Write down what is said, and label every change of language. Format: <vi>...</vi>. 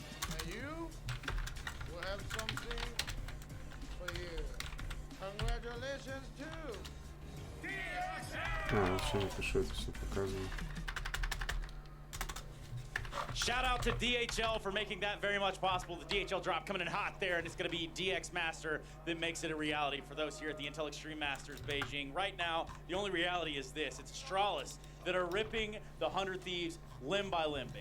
<en>And you will have something for you. Congratulations too.</en> <ru>Вообще не пишу, это все показываю.</ru> <en>Shout out to DHL for making that very much possible. The DHL drop coming in hot there, and it's going to be DX Master that makes it a reality for those here at the Intel Extreme Masters Beijing. Right now, the only reality is this. It's Astralis that are ripping the 100 Thieves limb by limb.</en>